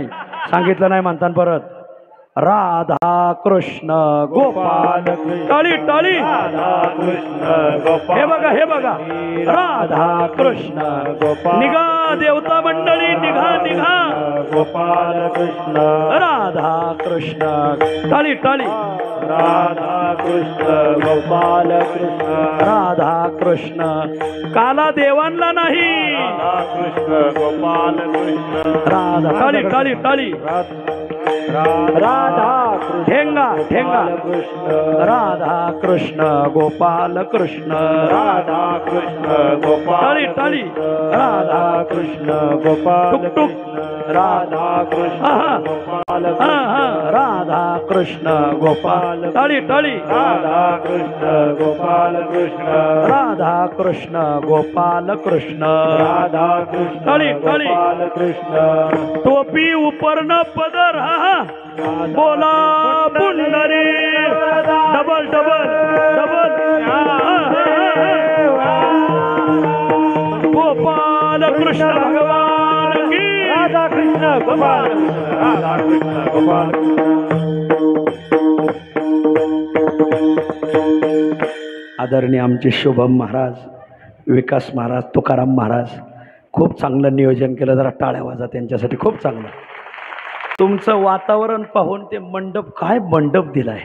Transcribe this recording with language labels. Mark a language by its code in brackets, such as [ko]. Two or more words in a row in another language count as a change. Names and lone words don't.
[mr] सांगितलं नाही म्हणतान परत. राधा कृष्ण गोपाल. टाळी टाळी. हे बघा, हे बघा. राधा कृष्ण गोपाल. निघा देवता मंडळी, निघा निघा. गोपाल कृष्ण राधा कृष्ण. टाळी टाळी. राधा कृष्ण गोपाल कृष्ण. राधा कृष्ण. काला देवांना नाही. राधा कृष्ण गोपाल कृष्ण. राधा. टाळी टाळी टाळी. राधा कृष्ण ठेंगा ठेंगा. कृष्ण. राधा कृष्ण गोपाल कृष्ण. राधा कृष्ण गोपाल. टाळी टाळी. राधा कृष्ण गोपाल. टुक टुक. राधा कृष्ण आहा. गोपाल. राधा कृष्ण गोपाल. टाळी टाळी. राधा कृष्ण गोपाल कृष्ण. राधा कृष्ण गोपाल कृष्ण. राधा कृष्ण टाळी टाळी. गोपाल कृष्ण. टोपी उपरनं पदर. हा. बोला पुंडरी. डबल डबल डबल. गोपाल कृष्ण भगवान की. राधा कृष्ण गोपाल. राधा कृष्ण गोपाल. आदरणीय आमचे शुभम महाराज, विकास महाराज, तुकाराम महाराज, खूप चांगलं नियोजन केलं. जरा टाळ्या वाजा त्यांच्यासाठी. खूप चांगलं. तुमचं वातावरण पाहून ते मंडप, काय मंडप दिलाय.